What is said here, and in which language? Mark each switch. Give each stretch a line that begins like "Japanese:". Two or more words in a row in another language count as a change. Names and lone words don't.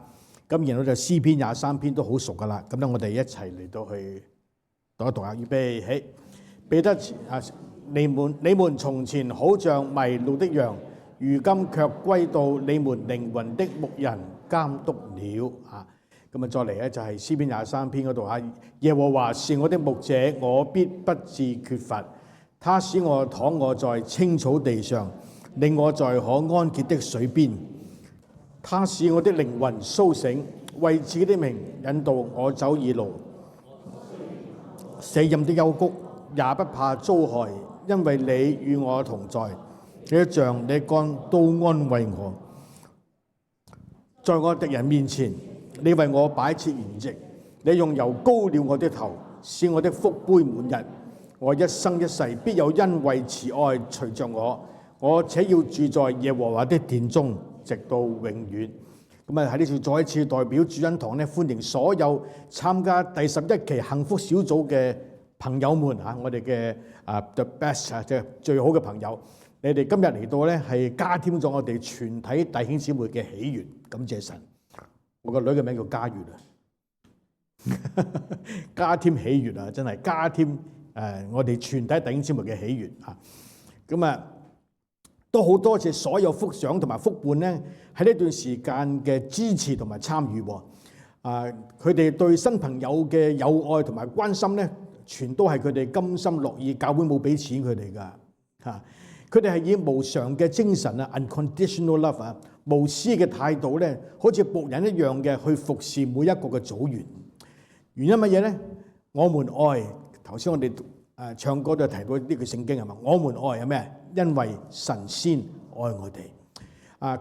Cantonese: 咁然後就詩篇23篇都好熟噶啦。咁咧我哋一齊嚟到去讀一讀啊，預備起。彼得你們從前好像迷路的羊，如今卻歸到你們靈魂的牧人監督了啊！咁啊，再嚟咧就係詩篇23篇嗰度啊，耶和華是我的牧者，我必不致缺乏。他使我躺臥在青草地上，令我在可安歇的水邊。他使我的靈魂甦醒，為自己的名引導我走義路。死蔭的幽谷也不怕遭害，因為你與我同在。你的杖、你的竿都安慰我。在我敵人面前，你為我擺設筵席。你用油膏了我的頭，使我的福杯滿溢。我一生一世必有恩惠慈愛隨着我，我且要住在耶和華的殿中，直到永遠。咁啊喺呢處再一次代表主恩堂咧，歡迎所有參加第11期幸福小組嘅朋友們嚇，我哋嘅
English: the best
Cantonese: 即係最好嘅朋友。你哋今日嚟到咧，係加添咗我哋全體弟兄姊妹嘅喜悅，感謝神。我個女嘅名叫嘉悅啊，加添喜悅啊，真係加添我哋全體弟兄姊妹嘅喜悅啊。咁啊，都好多謝所有福長同埋福伴咧，喺呢段時間嘅支持同埋參與。佢哋對新朋友嘅友愛同埋關心咧，全都係佢哋甘心樂意，教會冇俾錢佢哋噶嚇。佢哋係以無償嘅精神啊 ，
English: unconditional love
Cantonese: 啊，無私嘅態度咧，好似僕人一樣嘅去服侍每一個嘅組員。原因乜嘢咧？我們愛，頭先我哋唱歌都提到呢句聖經係嘛？我們愛係咩？因為神先愛我哋。